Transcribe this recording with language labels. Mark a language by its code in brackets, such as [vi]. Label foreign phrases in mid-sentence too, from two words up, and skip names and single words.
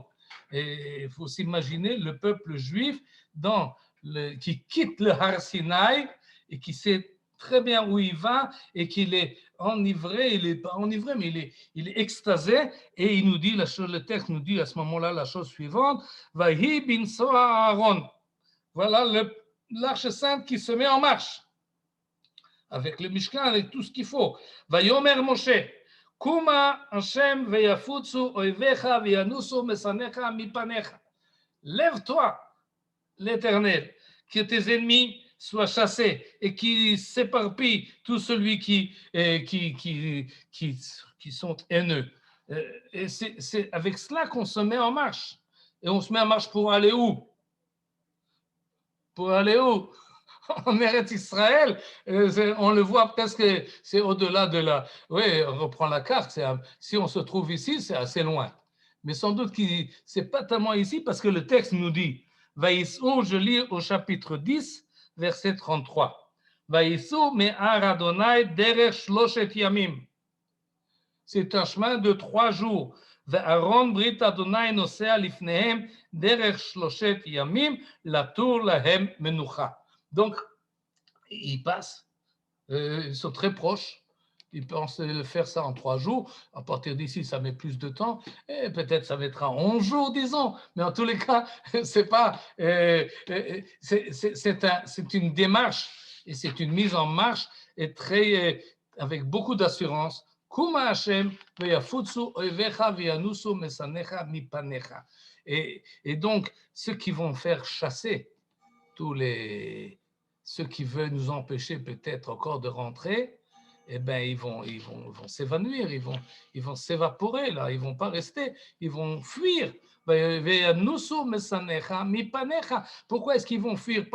[fr] Et il faut s'imaginer le peuple juif qui quitte le Har Sinaï, et qui sait très bien où il va et qu'il est enivré, il n'est pas enivré, mais il est extasé, et il nous dit, le texte nous dit à ce moment-là la chose suivante, [he] ויהי בנסע הארון. [fr] Voilà l'Arche sainte qui se met en marche. avec le Mishkan, avec tout ce qu'il faut. [he] ויאמר משה, קומה ה' ויפוצו אויביך וינוסו משנאיך מפניך. [fr] Lève-toi, l'Éternel, que tes ennemis soient chassés et qui s'éparpillent tous celui qui sont haineux. Et c'est avec cela qu'on se met en marche. Et on se met en marche pour aller où? Pour aller où? En Eretz Israël, on le voit presque, c'est au-delà de la... Oui, on reprend la carte, si on se trouve ici, c'est assez loin. Mais sans doute que ce n'est pas tellement ici parce que le texte nous dit, Vaïsou, je lis au chapitre 10, verset 33. [he] ויסעו מהר ה' דרך שלשת ימים. [fr] C'est un chemin de 3 jours. [he] וארון ברית ה' נוסע לפניהם דרך שלשת ימים לתור להם מנוחה. [fr] Donc, ils passent, ils sont très proches. Ils pensent faire ça en 3 jours. À partir d'ici, ça met plus de temps. Et peut-être ça mettra 11 jours, disons. Mais en tous les cas, c'est pas, c'est une démarche et c'est une mise en marche et très, avec beaucoup d'assurance. [he] קומה ה' ויפוצו אויביך וינוסו משנאיך מפניך. [fr] Et donc, ceux qui vont faire chasser ceux qui veulent nous empêcher peut-être encore de rentrer, eh ben ils vont s'évanouir, ils vont s'évaporer là, ils vont pas rester, ils vont fuir. Pourquoi est-ce qu'ils vont fuir?